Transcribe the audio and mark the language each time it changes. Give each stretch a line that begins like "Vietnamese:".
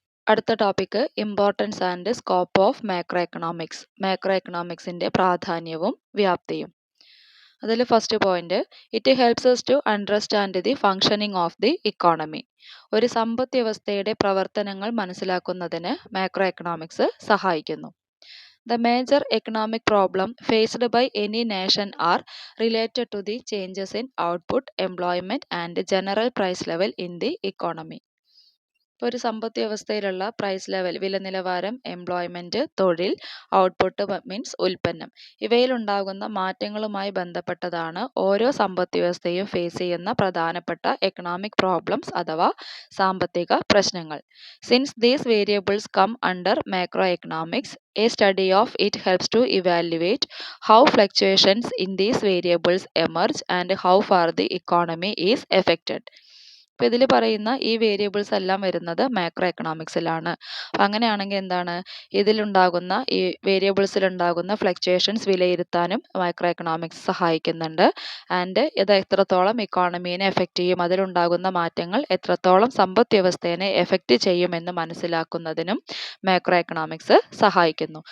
Malayalam: അടുത്ത topic,
English: Importance and scope of macro economics.
Malayalam: Macro എക്കണോമിക്സിൻ്റെ പ്രാധാന്യവും വ്യാപ്തിയും. അതിൽ first point,
English: It helps us to understand the functioning of the economy.
Malayalam: ഒരു സമ്പദ് വ്യവസ്ഥയുടെ പ്രവർത്തനങ്ങൾ മനസ്സിലാക്കുന്നതിന് മാക്രോ എക്കണോമിക്സ് സഹായിക്കുന്നു.
English: The major economic problem faced by any nation are related to the changes in output, employment and general price level in the economy.
Malayalam: ഇപ്പോൾ ഒരു സമ്പദ് വ്യവസ്ഥയിലുള്ള price level, വില നിലവാരം, എംപ്ലോയ്മെന്റ്, തൊഴിൽ, ഔട്ട്പുട്ട് മീൻസ് ഉൽപ്പന്നം, ഇവയിലുണ്ടാകുന്ന മാറ്റങ്ങളുമായി ബന്ധപ്പെട്ടതാണ് ഓരോ സമ്പദ് വ്യവസ്ഥയും ഫേസ് ചെയ്യുന്ന പ്രധാനപ്പെട്ട എക്കണോമിക് പ്രോബ്ലംസ് അഥവാ സാമ്പത്തിക പ്രശ്നങ്ങൾ.
English: Since these variables come under macro economics, a study of it helps to evaluate how fluctuations in these variables emerge and how far the economy is affected.
Malayalam: അപ്പോൾ ഇതിൽ പറയുന്ന ഈ വേരിയബിൾസ് എല്ലാം വരുന്നത് മാക്രോ എക്കണോമിക്സിലാണ്. അപ്പം അങ്ങനെയാണെങ്കിൽ എന്താണ്, ഇതിലുണ്ടാകുന്ന ഈ വേരിയബിൾസിലുണ്ടാകുന്ന ഫ്ലക്ച്വേഷൻസ് വിലയിരുത്താനും മാക്രോ എക്കണോമിക്സ് സഹായിക്കുന്നുണ്ട്. ആൻഡ് ഇത് എത്രത്തോളം ഇക്കോണമീനെ എഫക്റ്റ് ചെയ്യും, അതിലുണ്ടാകുന്ന മാറ്റങ്ങൾ എത്രത്തോളം സമ്പദ് വ്യവസ്ഥയെ എഫക്റ്റ് ചെയ്യുമെന്ന് മനസ്സിലാക്കുന്നതിനും മാക്രോ എക്കണോമിക്സ് സഹായിക്കുന്നു.